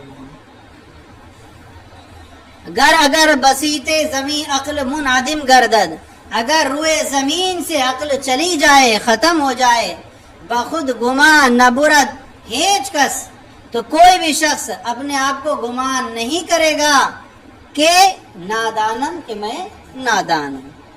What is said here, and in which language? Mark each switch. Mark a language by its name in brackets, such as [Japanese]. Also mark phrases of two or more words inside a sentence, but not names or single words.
[Persian] اگر بسیط زمین عقل منعدم گردد، [Urdu] اگر روئے زمین سے عقل چلی جائے، ختم ہو جائے، [Persian] بخود گما نبرد ہیچ کس، [Urdu] تو کوئی بھی شخص اپنے آپ کو گمان نہیں کرے گا کہ نادانم، کہ میں نادان ہوں۔